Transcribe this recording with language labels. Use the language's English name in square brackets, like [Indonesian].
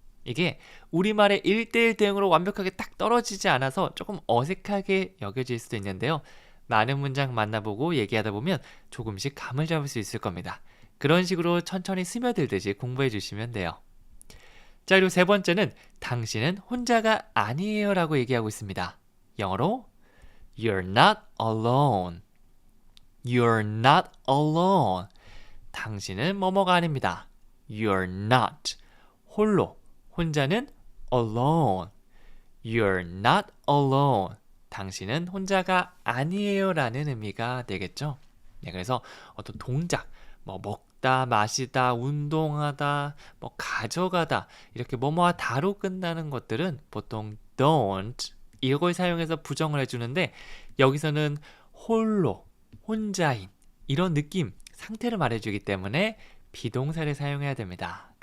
[Korean] 이게 우리말의 1:1 대응으로 완벽하게 딱 떨어지지 않아서 조금 어색하게 여겨질 수도 있는데요. 많은 문장 만나보고 얘기하다 보면 조금씩 감을 잡을 수 있을 겁니다. 그런 식으로 천천히 스며들듯이 공부해 주시면 돼요. 자, 그리고 세 번째는 당신은 혼자가 아니에요 라고 얘기하고 있습니다. 영어로 [English] You're not alone. You're not alone. [Korean] 당신은 뭐뭐가 아닙니다. [English] You're not. [Korean] 홀로. 혼자는 [English] alone. You're not alone. [Korean] 당신은 혼자가 아니에요 라는 의미가 되겠죠. 네, 그래서 어떤 동작, 뭐 먹다, 마시다, 운동하다, 뭐 가져가다 이렇게 뭐뭐와 다로 끝나는 것들은 보통 don't 이걸 사용해서 부정을 해주는데 여기서는 홀로, 혼자인 이런 느낌, 상태를 말해주기 때문에 비동사를 사용해야 됩니다.